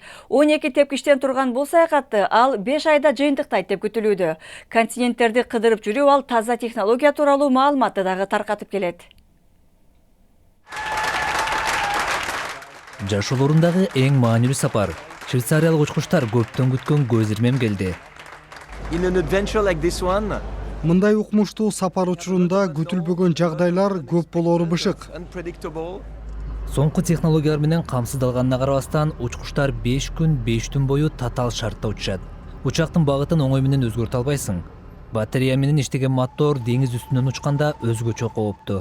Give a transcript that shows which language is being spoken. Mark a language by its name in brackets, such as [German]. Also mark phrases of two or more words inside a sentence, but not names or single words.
[Kyrgyz] 12 тепкичтен турган бул саякатты ал 5 айда жыйынтыктайт деп күтүлүүдө. Континенттерди кыдырып жүрүп, ал таза технология тууралуу маалыматты дагы таркатып келет. Жашоолорундагы эң маанилүү сапар. Швейцариялык учкучтар көптөн күткөн көз ирмем келди. [English] In an adventure like this one, [Kyrgyz] Мындай укмуштуу сапар учурунда күтүлбөгөн жагдайлар көп болору бышык. unpredictable. Соңку технологиялар менен камсыздалганына карабастан, учкучтар 5 күн 5 түн бою татаал шартта учат. Учактын багытын оңой менен өзгөртө албайсың. Батарея менен иштеген мотор деңиз үстүнөн учканда өзгөчө кооптуу.